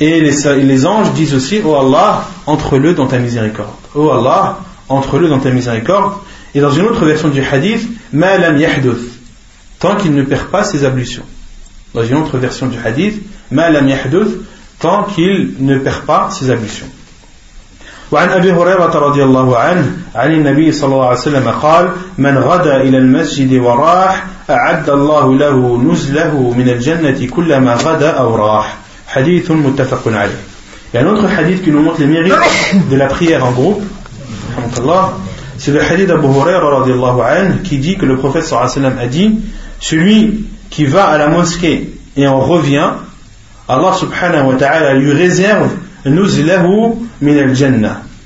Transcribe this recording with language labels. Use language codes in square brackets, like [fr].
[fr] Et les anges disent aussi « Oh Allah, entre-le dans ta miséricorde ».« Oh Allah, entre-le dans ta miséricorde ». Et dans une autre version du hadith, [ar] ma lam yahduth, [fr] tant qu'il ne perd pas ses ablutions. Dans une autre version du hadith, [ar] ma lam yahduth, [fr] tant qu'il ne perd pas ses ablutions. [ar] وعن أبي هريرة رضي الله عنه عن النبي صلى الله عليه وسلم قال من غدا إلى المسجد وراح أعد الله له نزله من الجنة كلما غدا أو راح. حديث متفق عليه. يعني [fr] autre hadith qui nous montre les mérites de la prière en groupe, [ar] الحمد لله, [fr] c'est le hadith d'Abu Huraira [ar] رضي الله عنه [fr] qui dit que le prophète [ar] صلى الله عليه وسلم [fr] a dit celui qui va à la mosquée et en revient, Allah subhanahu wa ta'ala lui réserve [ar] نزله من الجنة.